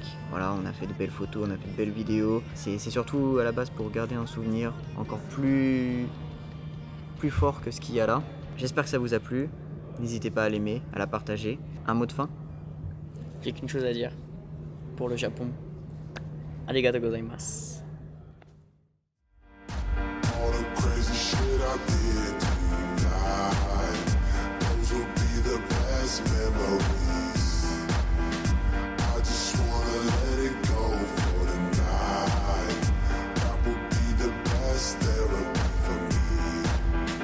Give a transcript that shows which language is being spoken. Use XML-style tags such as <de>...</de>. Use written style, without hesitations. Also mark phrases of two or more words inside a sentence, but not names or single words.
<fr>Voilà, on a fait de belles photos, on a fait de belles vidéos. C'est surtout à la base pour garder un souvenir encore plus fort que ce qu'il y a là. J'espère que ça vous a plu. N'hésitez pas à l'aimer, à la partager. Un mot de fin? J'ai qu'une chose à dire pour le Japon.</fr> <ja>ありがとうございます.</ja> <en>All the crazy shit I did tonight, those will be the best memories. I just wanna let it go for the night. That would be the best therapy for me.</en>